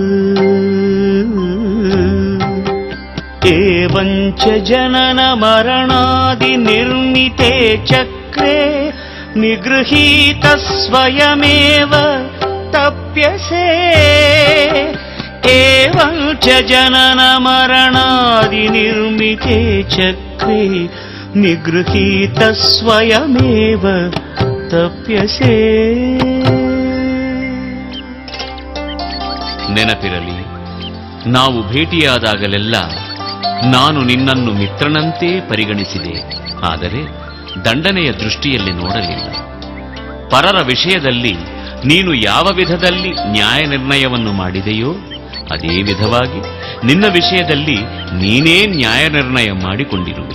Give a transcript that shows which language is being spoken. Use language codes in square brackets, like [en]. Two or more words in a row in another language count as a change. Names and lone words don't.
[sa] एवं च जननमरणादिनिर्मिते चक्रे निगृहीत स्वयमेव तप्यसे एवं च जननमरणादिनिर्मिते चक्रे निगृहीत स्वयमेव तप्यसे. [kn] ನೆನಪಿರಲಿ, ನಾವು ಭೇಟಿಯಾದಾಗಲೆಲ್ಲ ನಾನು ನಿನ್ನನ್ನು ಮಿತ್ರನಂತೆ ಪರಿಗಣಿಸಿದೆ, ಆದರೆ ದಂಡನೆಯ ದೃಷ್ಟಿಯಲ್ಲಿ ನೋಡಲಿಲ್ಲ. ಪರರ ವಿಷಯದಲ್ಲಿ ನೀನು ಯಾವ ವಿಧದಲ್ಲಿ ನ್ಯಾಯ ನಿರ್ಣಯವನ್ನು ಮಾಡಿದೆಯೋ ಅದೇ ವಿಧವಾಗಿ ನಿನ್ನ ವಿಷಯದಲ್ಲಿ ನೀನೇ ನ್ಯಾಯ ನಿರ್ಣಯ ಮಾಡಿಕೊಂಡಿರುವೆ.